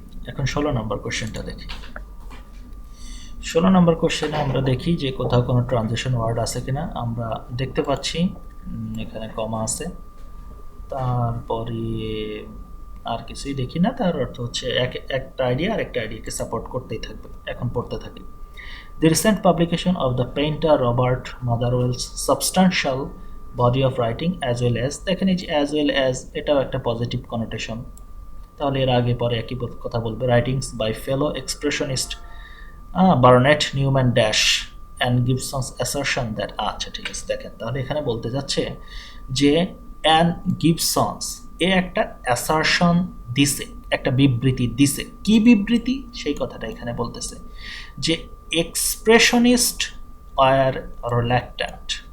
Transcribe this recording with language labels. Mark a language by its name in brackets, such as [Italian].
[Bangla] এখন 16 নম্বর কোশ্চেনটা দেখি। 16 নম্বর কোশ্চেনে আমরা দেখি যে কোথাও কোনো ট্রানজিশন ওয়ার্ড আছে কিনা। আমরা দেখতে পাচ্ছি এখানে কমা আছে, তারপরে আর কিছুই দেখি না। তার অর্থ হচ্ছে একটা আইডিয়া আরেকটা আইডিয়াকে সাপোর্ট করতেই থাকবে। এখন পড়তে থাকি। [English] The recent publication of the painter Robert Motherwell's substantial body of writing as well as, [Bangla] দেখেন এই যে as well as এটাও একটা পজিটিভ কনোটেশন, তাহলে এর আগে পরে একই কথা বলবে। [English] writings by fellow expressionist Barnett Newman dash and Gibson's assertion that, [Bangla] আচ্ছা ঠিক আছে, দেখেন তাহলে এখানে বলতে যাচ্ছে যে অ্যান গিবসনস এ একটা অ্যাসারশন দিছে, একটা বিবৃতি দিছে। কি বিবৃতি, সেই কথাটা এখানে বলতেছে যে [English] Expressionist are reluctant.